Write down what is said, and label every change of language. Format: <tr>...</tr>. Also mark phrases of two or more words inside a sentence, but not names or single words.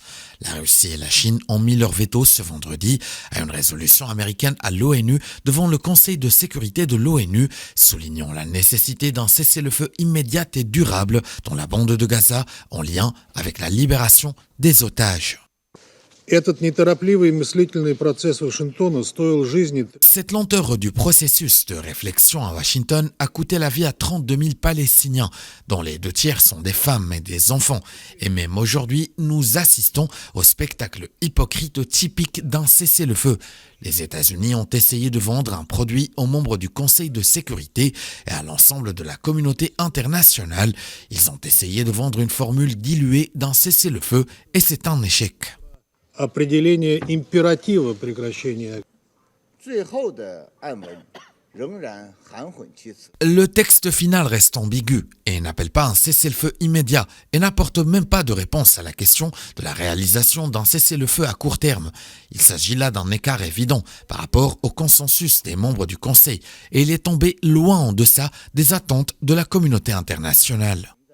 <fr>La Russie et la Chine ont mis leur veto ce vendredi à une résolution américaine à l'ONU devant le Conseil de sécurité de l'ONU, soulignant la nécessité d'un cessez-le-feu immédiat et durable dans la bande de Gaza en lien avec la libération des otages.</fr> <ru>Этот неторопливый мыслительный процесс Вашингтона стоил жизни.</ru> <fr>Cette lenteur du processus de réflexion à Washington a coûté la vie à 32 000 Palestiniens, dont les 2 tiers sont des femmes et des enfants. Et même aujourd'hui, nous assistons au spectacle hypocrite typique d'un cessez-le-feu. Les États-Unis ont essayé de vendre un produit aux membres du Conseil de sécurité et à l'ensemble de la communauté internationale. Ils ont essayé de vendre une formule diluée d'un cessez-le-feu et c'est un échec.</fr> <ru>Определение императива прекращения.</ru> <fr>Le texte final reste ambigu et n'appelle pas un cessez-le-feu immédiat et n'apporte même pas de réponse à la question de la réalisation d'un cessez-le-feu à court terme. Il s'agit là d'un écart évident par rapport au consensus des membres du Conseil et il est tombé loin en deçà des attentes de la communauté internationale.</fr>